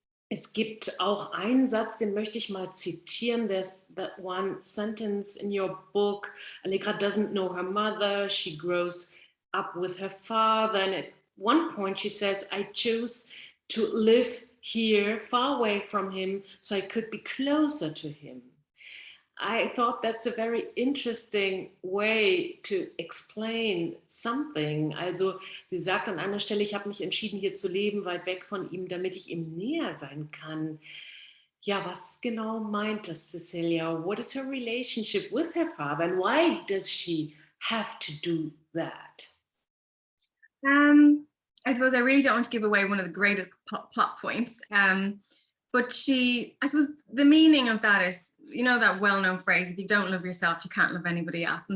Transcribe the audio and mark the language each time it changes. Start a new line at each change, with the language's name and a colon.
German: Es gibt auch einen Satz, den möchte ich mal zitieren.
English: There's that one sentence in your book. Allegra doesn't know her mother. She grows up with her father. And at one point she says, I chose to live here far away from him so I could be closer to him. I thought that's a very interesting way to explain something.
German: Also, sie sagt an einer Stelle, ich habe mich entschieden, hier zu leben, weit weg von ihm, damit ich ihm näher sein kann. Ja, was genau meint das, Cecelia?
English: What is her relationship with her father and why does she have to do that? I suppose I really don't want to give away one of the greatest plot points. But I suppose the meaning of that is, that well-known phrase, if you don't love yourself, you can't love anybody else.